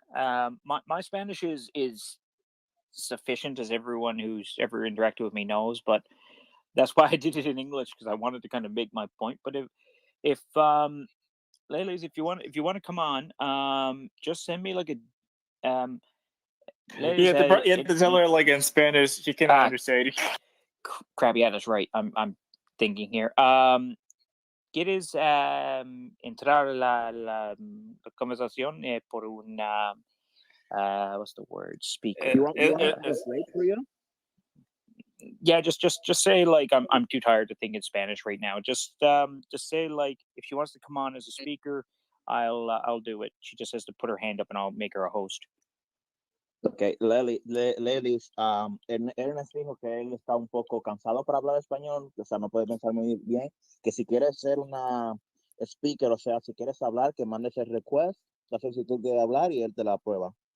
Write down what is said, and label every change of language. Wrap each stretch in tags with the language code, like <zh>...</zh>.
<en>Ah, my Spanish is sufficient, as everyone who's ever interacted with me knows, but that's why I did it in English, because I wanted to kind of make my point. But if Lele's, if you want to come on, just send me like a You Lele's have to, you have to tell her like in Spanish. She cannot ah understand. crap. Yeah, that's right. I'm thinking here.</en> <es>¿quieres entrar la conversación por una, what's the word, speaker?</es> <en>You want me to translate for you? Yeah, just say like I'm too tired to think in Spanish right now. Just say like if she wants to come on as a speaker, I'll do it. She just has to put her hand up and I'll make her a host.</en> <es>Ok, Lelis, Ernest dijo que él está un poco cansado para hablar español, o sea, no puede pensar muy bien, que si quieres ser una speaker, o sea, si quieres hablar, que mandes el request, la solicitud de hablar y él te la aprueba.</es>